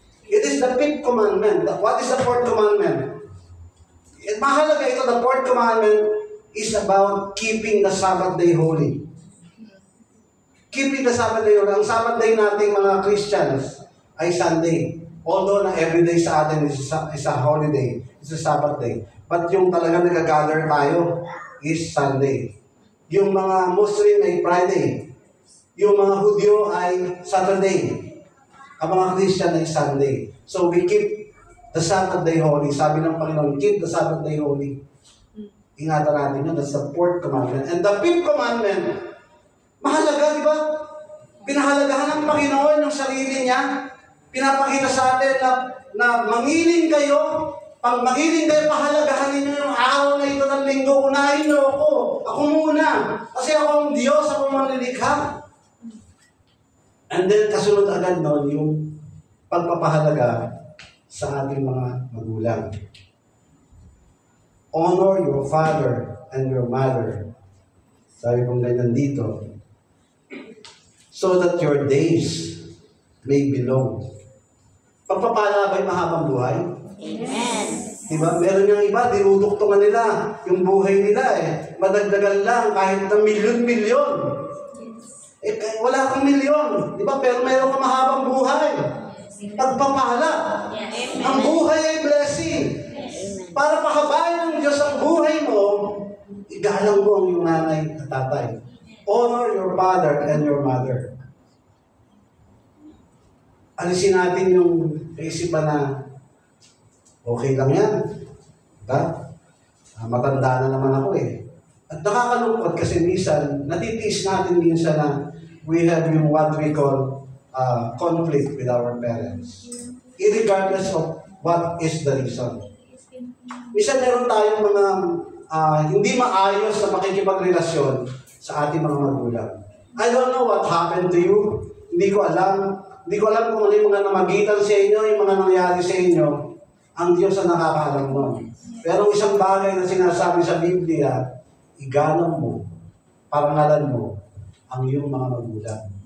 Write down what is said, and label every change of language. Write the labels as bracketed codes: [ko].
[en] It is the fifth commandment. What is the fourth commandment? [tl] Mahalaga ito, [en] the fourth commandment is about keeping the Sabbath day holy. Keeping the Sabbath day holy. [tl] Ang Sabbath day nating mga Christians ay Sunday. [en] Although na everyday sa atin is a holiday, it's a Sabbath day. [tl] But yung talaga nag-gather tayo is Sunday. Yung mga Muslim ay Friday. Yung mga Hudyo ay Saturday. Ang mga Christian ay Sunday. [en] So we keep the Sabbath day holy. [tl] Sabi ng Panginoon, [en] keep the Sabbath day holy. [tl] Ingatan natin yun. [en] That's the fourth commandment. And the fifth commandment, mahalaga, di ba? [tl] Pinahalagahan ng Panginoon yung sarili niya. Pinapakita sa atin na mangiling kayo. Pag mangiling kayo, pahalagahan ninyo yung araw na ito ng linggo. Unahin niyo ako. Ako muna. Kasi ako ang Diyos, ako ang manlilikha. [en] And then, [tl] kasunod agad noon yung pagpapahalaga sa ating mga magulang. [en] Honor your father and your mother. [tl] Sabi kong ganyan dito. [en] So that your days may be long. [tl] Pagpapala ba'y mahabang buhay? Amen. Diba? Meron yung iba, dinuduktungan nila yung buhay nila eh. Madagdagan lang kahit ng milyon-milyon. Eh, wala kang milyon. Diba? Pero meron kang mahabang buhay. Pagpapala. Ang buhay ay blessing. Para pahabayan ng Diyos ang buhay mo, igalang mo ang iyong nanay at tatay. [en] Honor your father and your mother. [tl] Alisin natin yung kaisipan na okay lang yan. Diba? Matanda na naman ako eh. At nakakalungkot kasi minsan, natitiis natin minsan na we have yung [en] what we call conflict with our parents. Irregardless of what is the reason. [tl] Minsan meron tayong mga hindi maayos na makikipagrelasyon sa ating mga magulang. [en] I don't know what happened to you. [tl] Hindi ko alam. Hindi ko alam kung ano yung mga namagitan sa inyo, yung mga nangyari sa inyo. Ang Diyos ang nakakaalam nun. Pero isang bagay na sinasabi sa Biblia, igalang mo, parangalan mo, ang iyong mga magulang.